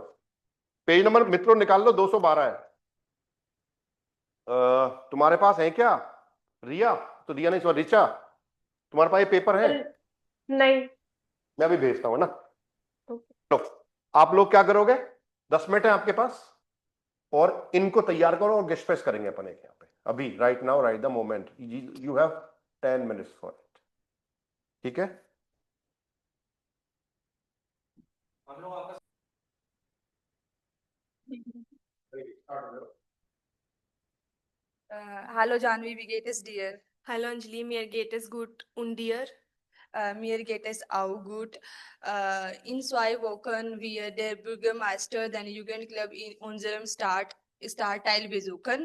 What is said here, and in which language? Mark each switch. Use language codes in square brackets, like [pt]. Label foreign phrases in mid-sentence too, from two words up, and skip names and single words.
[hi] पेज नंबर मित्रों निकाल लो, 212 है। तुम्हारे पास है क्या रिया? तो रिया नहीं, सॉरी रिचा, तुम्हारे पास ये पेपर है? सर नहीं। मैं अभी भेजता हूँ ना। ओके। लो, आप लोग क्या करोगे, 10 मिनट है आपके पास, और इनको तैयार करो और गेस्ट पेस्ट करेंगे अपन एक यहाँ पे अभी, [en] right now, right the moment, you have 10 minutes for it, [hi] ठीक है? हम लोग आपका [de] Hallo Janvi, wie geht es dir? Hallo Anjali, mir geht es gut und dir? Mir geht es auch gut. In 2 Wochen wird der Bürgermeister den Jugendclub in unserem Stadtteil besuchen.